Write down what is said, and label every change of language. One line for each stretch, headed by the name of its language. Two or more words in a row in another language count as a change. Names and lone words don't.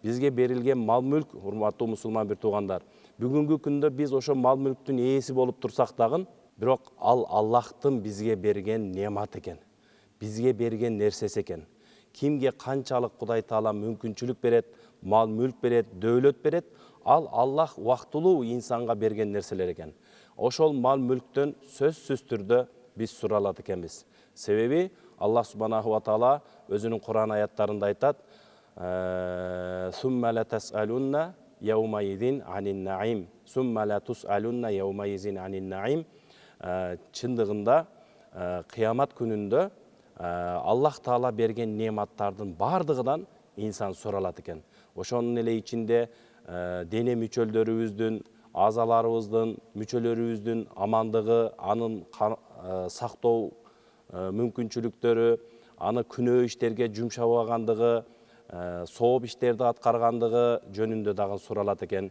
Kyrgyz: бизге берилген мал мүлк, урматтуу мусулман бир туугандар, бүгүнкү күндө биз ошо мал мүлктүн ээси болуп турсак дагы, бирок ал Аллахтын бизге берген немат экен, бизге берген нерсеси экен. Кимге канчалык Кудай Таала мүмкүнчүлүк берет, мал мүлк берет, дөөлөт берет, ал Аллах убактылуу инсанга берген нерселер экен. Ошол мал мүлктөн сөзсүз түрдө биз суралат экенбиз. Себеби Аллах
Arabic: سبحانه وتعالى
Kyrgyz: өзүнүн Кур'ан аяттарында айтат:
Arabic: "ثم لتسألن يومئذ عن النعيم ثم لتسألن يومئذ عن النعيم."
Kyrgyz: Чындыгында кыямат күнүндө Аллах Таала берген нематтардын бардыгынан инсан суралат экен. Ошонун эле ичинде дене мүчөлдөрүбүздүн, азаларыбыздын, мүчөлөрүбүздүн амандыгы, анын сактоо мүмкүнчүлүктөрү, аны күнөө иштерге жумшабагандыгы, сооп иштерди аткаргандыгы жөнүндө дагы суралат экен.